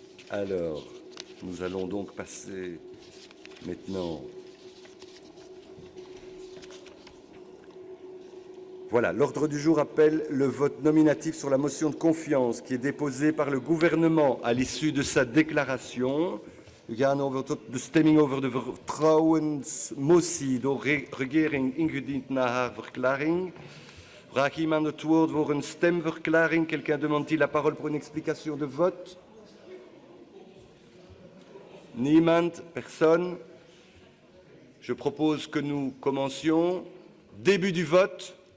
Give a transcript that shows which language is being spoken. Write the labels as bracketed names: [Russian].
[French] Alors, nous allons donc passer maintenant. Voilà, l'ordre du jour appelle le vote nominatif sur la motion de confiance qui est déposée par le gouvernement à l'issue de sa déclaration. [Dutch] We gaan over tot de stemming over de vertrouwensmotie door regering ingediend na haar verklaring. Vraag iemand het woord voor een stemverklaring? [French] Quelqu'un demande-t-il la parole pour une explication de vote? [Dutch] Niemand, [French] personne. Je propose que nous commencions. Début du vote.